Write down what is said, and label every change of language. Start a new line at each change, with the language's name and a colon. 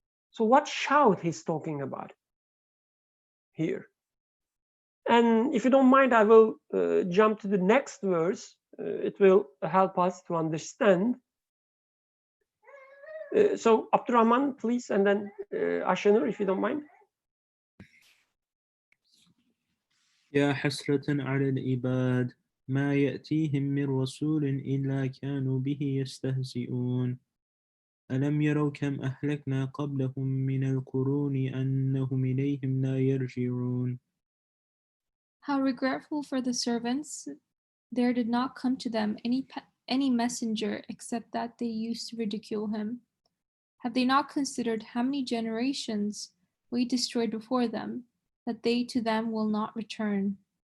English: So what shout he's talking about here? And if you don't mind, I will jump to the next verse. It will help us to understand. So Abdurrahman, please, and then Ashanur, if you don't mind.
Arabic: يا حسرة على العباد ما يأتيهم من رسول إلا كانوا به يستهزئون ألم يروا كم أهلكنا قبلهم من القرون أنهم إليهم لا يرجعون.
English: How regretful for the servants, there did not come to them any messenger except that they used to ridicule him. Have they not considered how many generations we destroyed before them, that they to them will not return?